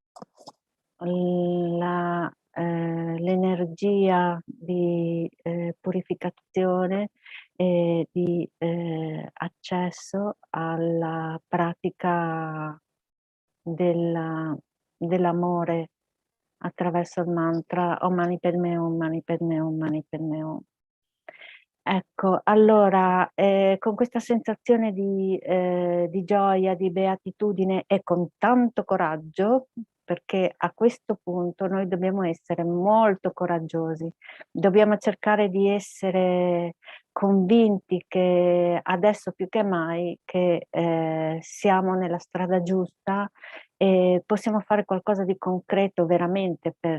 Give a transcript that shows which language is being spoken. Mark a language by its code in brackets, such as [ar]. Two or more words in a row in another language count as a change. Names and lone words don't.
[it] l'energia di purificazione e di accesso alla pratica dell'amore attraverso il mantra [sa] Om Mani Padme Hum, Mani Padme Hum, Mani Padme Hum. [it] Ecco, allora, con questa sensazione di gioia, di beatitudine e con tanto coraggio, perché a questo punto noi dobbiamo essere molto coraggiosi, dobbiamo cercare di essere convinti che adesso più che mai che siamo nella strada giusta e possiamo fare qualcosa di concreto veramente